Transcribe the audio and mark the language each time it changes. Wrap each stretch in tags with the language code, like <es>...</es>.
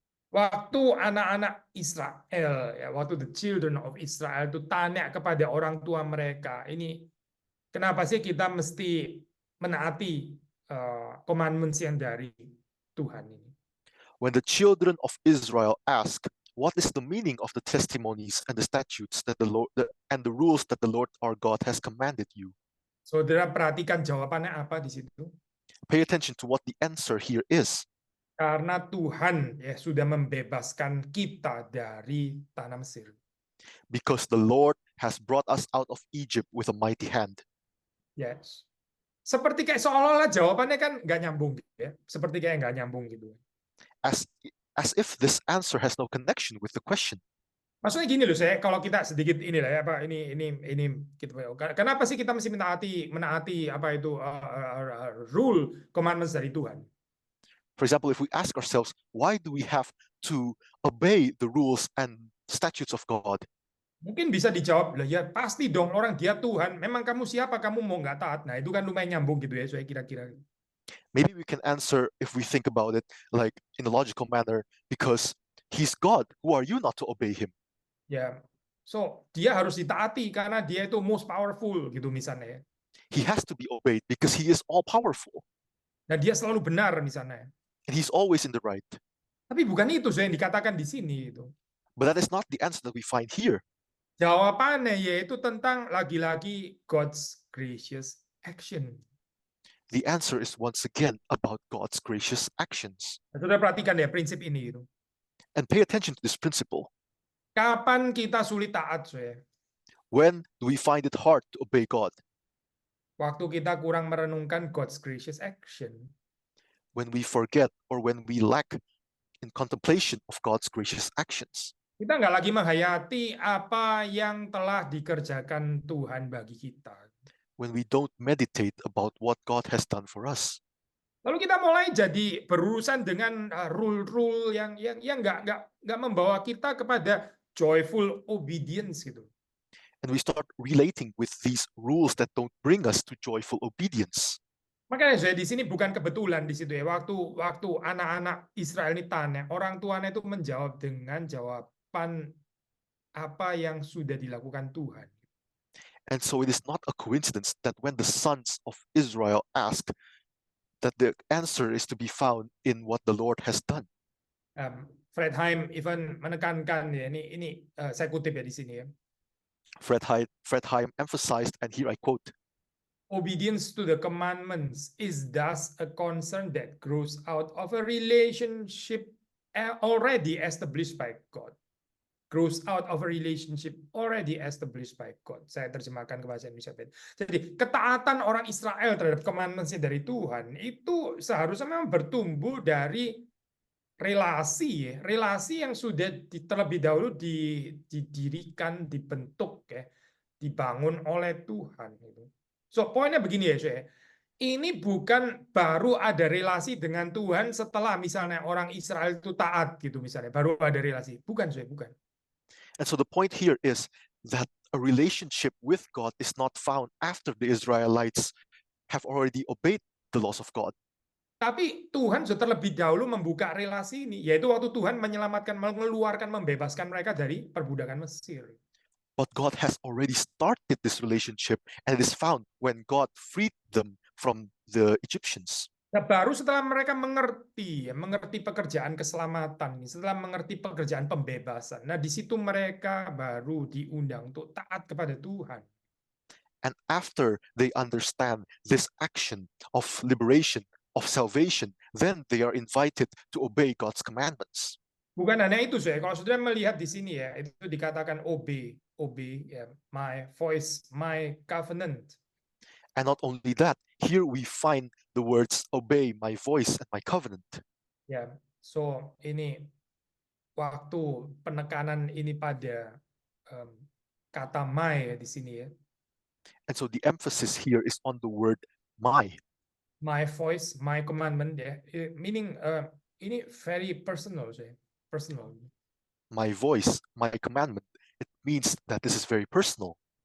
<id>Waktu anak-anak Israel, ya, waktu</id> <en>the children of Israel</en> <id>itu tanya kepada orang tua mereka, ini kenapa sih kita mesti menaati commandments yang dari Tuhan ini?</id> <en>When the children of Israel ask, what is the meaning of the testimonies and the statutes that the Lord and the rules that the Lord our God has commanded you?</en> <id>Saudara perhatikan jawabannya apa di situ?</id> <en>Pay attention to what the answer here is.</en> <id>Karena Tuhan ya sudah membebaskan kita dari tanah Mesir.</id> <en>Because the Lord has brought us out of Egypt with a mighty hand.</en> <id>Yes. Seperti kayak seolah-olah jawabannya kan nggak nyambung ya. Seperti kayak nggak nyambung gitu.</id> <en>As if this answer has no connection with the question.</en> <id>Maksudnya gini loh, saya kalau kita sedikit inilah ya apa ini kita kenapa sih kita mesti menaati apa itu rule commandments dari Tuhan?</id> <en>For example, if we ask ourselves, why do we have to obey the rules and statutes of God?</en> <id>Mungkin bisa dijawab lah ya pasti dong orang dia Tuhan. Memang kamu siapa kamu mau nggak taat? Nah itu kan lumayan nyambung gitu ya saya kira-kira.</id> <en>Maybe we can answer if we think about it like in a logical manner, because he's God. Who are you not to obey him?</en> <id>Ya, so dia harus ditaati karena dia itu</id> <en>most powerful</en> <id>gitu misalnya.</id> <en>He has to be obeyed because he is all powerful.</en> <id>Dan dia selalu benar misalnya.</id> <en>And he's always in the right.</en> <id>Tapi bukan itu yang dikatakan di sini itu.</id> <en>But that is not the answer that we find here.</en> <id>Jawabannya yaitu tentang lagi-lagi</id> <en>God's gracious action. The answer is once again about God's gracious actions.</en> <id>Sudah perhatikan ya prinsip ini itu.</id> <en>And pay attention to this principle.</en> <id>Kapan kita sulit taat, saya?</id> <en>When do we find it hard to obey God?</en> <id>Waktu kita kurang merenungkan</id> <en>God's gracious action. When we forget or when we lack in contemplation of God's gracious actions.</en> <id>Kita nggak lagi menghayati apa yang telah dikerjakan Tuhan bagi kita.</id> <en>When we don't meditate about what God has done for us.</en> <id>Lalu kita mulai jadi berurusan dengan rule-rule yang nggak membawa kita kepada</id> <en>joyful obedience</en> <id>gitu.</id> <en>And we start relating with these rules that don't bring us to joyful obedience.</en> <id>Makanya saya di sini bukan kebetulan di situ ya. Waktu anak-anak Israel ini tanya, orang tuanya itu menjawab dengan jawaban apa yang sudah dilakukan Tuhan.</id> <en>And so it is not a coincidence that when the sons of Israel ask, that the answer is to be found in what the Lord has done.</en> <id>Fred Heim even menekankan ya, ini saya kutip ya di sini ya.</id> <en>Fred Heim emphasized, and here I quote, obedience to the commandments is thus a concern that grows out of a relationship already established by God. Grows out of a relationship already established by God.</en> <id>Saya terjemahkan ke bahasa Indonesia. Jadi ketaatan orang Israel terhadap commandments-nya dari Tuhan itu seharusnya memang bertumbuh dari relasi yang sudah terlebih dahulu didirikan, dibentuk ya, dibangun oleh Tuhan gitu. So poinnya begini ya, saya. Ini bukan baru ada relasi dengan Tuhan setelah misalnya orang Israel itu taat gitu misalnya, baru ada relasi. Bukan, saya bukan.</id> <en>And so the point here is that a relationship with God is not found after the Israelites have already obeyed the laws of God.</en> <id>Tapi Tuhan sudah terlebih dahulu membuka relasi ini, yaitu waktu Tuhan menyelamatkan, mengeluarkan, membebaskan mereka dari perbudakan Mesir.</id> <en>But God has already started this relationship, and it is found when God freed them from the Egyptians.</en> <id>Nah, baru setelah mereka mengerti pekerjaan keselamatan, setelah mengerti pekerjaan pembebasan. Nah, di situ mereka baru diundang untuk taat kepada Tuhan.</id> <en>And after they understand this action of liberation, of salvation, then they are invited to obey God's commandments.</en> <id>Bukan hanya itu, saya. Kalau sudah melihat di sini ya, itu dikatakan obey, ya,</id> <en>my voice, my covenant. And not only that, here we find the words obey my voice and my covenant.</en> <id>Ya, so ini waktu penekanan ini pada kata my di sini ya.</id> <en>And so the emphasis here is on the word my. My voice, my commandment ya, meaning ini very personal saya, personal. My voice, my commandment. It means that this is very personal.</en>